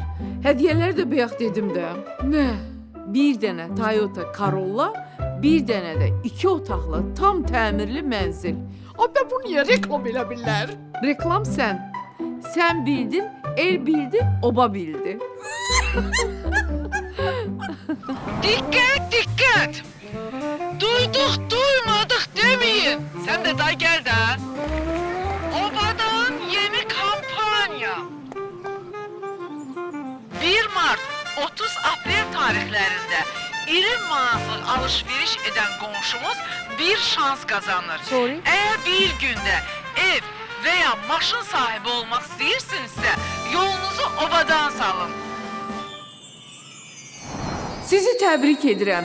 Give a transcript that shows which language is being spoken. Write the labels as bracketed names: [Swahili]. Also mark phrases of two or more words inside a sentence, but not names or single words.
[Azerbaijani] Hədiyyələr də bayaq dedim də. Nə? Bir dənə Toyota Corolla, bir dənə də 2 otaqlı tam təmirli mənzil. Abi bu niyə reklam elə bilər? Reklam sən. Sən bildin, el bildi, oba bildi. [Turkish] Dikkat dikkat! Duyduk duymadık demeyin. Sen de daha gel de. Oba'dan yeni kampanya. 1 Mart 30 April tarihlerinde iri manatlıq alışveriş eden komşumuz bir şans kazanır. [English] Sorry. [Turkish] Eğer bir günde ev veya [Azerbaijani] maşın sahibi olmak istəyirsinizsə, yolunuzu Oba'dan salın. Sizi təbrik edirəm.